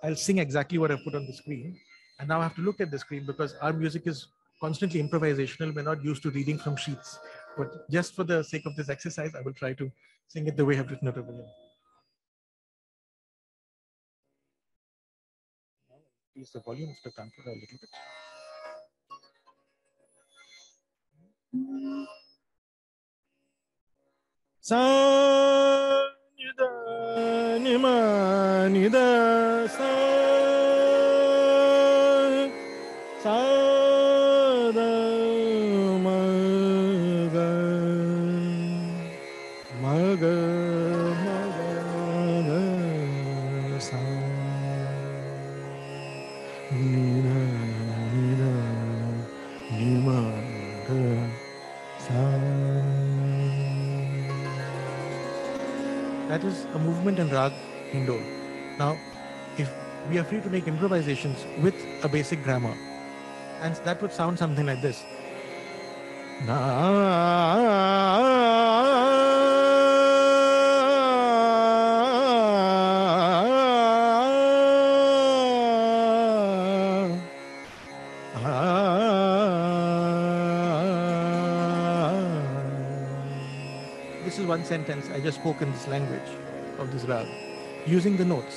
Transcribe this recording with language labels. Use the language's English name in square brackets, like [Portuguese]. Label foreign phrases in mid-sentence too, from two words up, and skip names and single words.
[English] I'll sing exactly what I put on the screen. And now I have to look at the screen because our music is constantly improvisational. We're not used to reading from sheets. But just for the sake of this exercise, I will try to sing it the way I've written it over here. Increase the volume of the tambour a little bit. Sa, ni, da, ni, ma, ni, da, sa, sa, da, ma, ga, ma, ga, ma, ga, sa, ni, da, ni, da, ni, ma, ga, sa. That is a movement in rag Hindol. Now, if we are free to make improvisations with a basic grammar, and that would sound something like this. This is one sentence I just spoke in this language of this rag, using the notes.